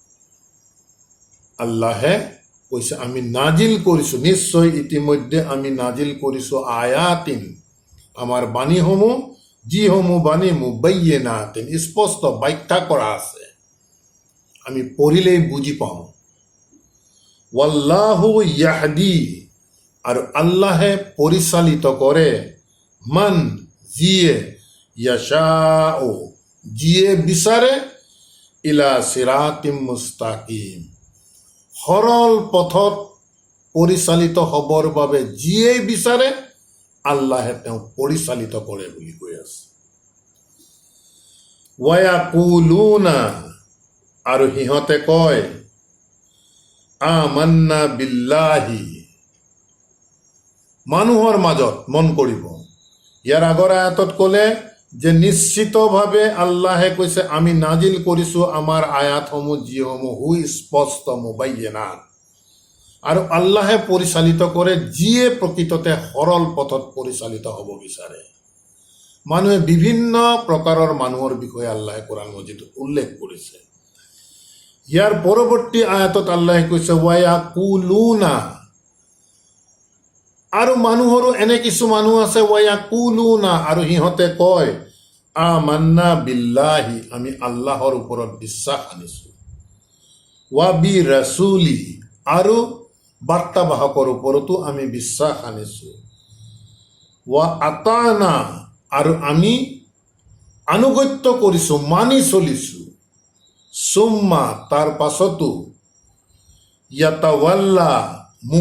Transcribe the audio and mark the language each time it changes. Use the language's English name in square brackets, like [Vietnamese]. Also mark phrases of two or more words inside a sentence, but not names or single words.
[Assamese] আল্লাহে কৈছে আমি নাজিল কৰিছো, নিশ্চয় ইতিমধ্যে আমি নাজিল কৰিছো আয়াতিন আমাৰ বাণীসমূহ, যিসমূহ বাণী মুবায়্যিনাতিন স্পষ্ট ব্যাখ্যা কৰা আছে, আমি পঢ়িলেই বুজি পাওঁ। [Arabic] والله يهدي [Assamese] আৰু আল্লাহে পৰিচালিত কৰে, মান যিয়ে, ইয়াশাউ যিয়ে বিচাৰে, [Arabic] إلى صراط مستقيم [Assamese] সৰল পথত পৰিচালিত হ'বৰ বাবে যিয়ে বিচাৰে আল্লাহে তেওঁক পৰিচালিত কৰে বুলি কৈ আছে। ৱায়াকুলুনা আৰু সিহঁতে কয়, [Arabic] آمنا بالله [Assamese] মানুহৰ মাজত মন কৰিব। ইয়াৰ আগৰ আয়াতত ক'লে যে নিশ্চিতভাৱে আল্লাহে কৈছে আমি নাজিল কৰিছোঁ আমাৰ আয়াতসমূহ যিসমূহ সুস্পষ্ট মুবায়্যিনাত, আৰু আল্লাহে পৰিচালিত কৰে যিয়ে প্ৰকৃততে সৰল পথত পৰিচালিত হ'ব বিচাৰে। মানুহে বিভিন্ন প্ৰকাৰৰ মানুহৰ বিষয়ে আল্লাহে কোৰাণ মজিদত উল্লেখ কৰিছে। ইয়াৰ পৰৱৰ্তী আয়াতত আল্লাহে কৈছে ৱায়াকুলুনা, আৰু মানুহৰো এনে কিছু মানুহ আছে ৱায়াকুলুনা, আৰু সিহঁতে কয় [Arabic] آمنا بالله, [Assamese] আমি আল্লাহৰ ওপৰত বিশ্বাস আনিছোঁ, [Arabic] وبالرسول, [Assamese] আৰু বাৰ্তাবাহকৰ ওপৰতো আমি বিশ্বাস আনিছোঁ, [Arabic] وأطعنا, [Assamese] আৰু আমি আনুগত্য কৰিছোঁ, মানি চলিছোঁ, সুম্মা, তাৰ পাছতো ইয়াতাৱাল্লা, মুখ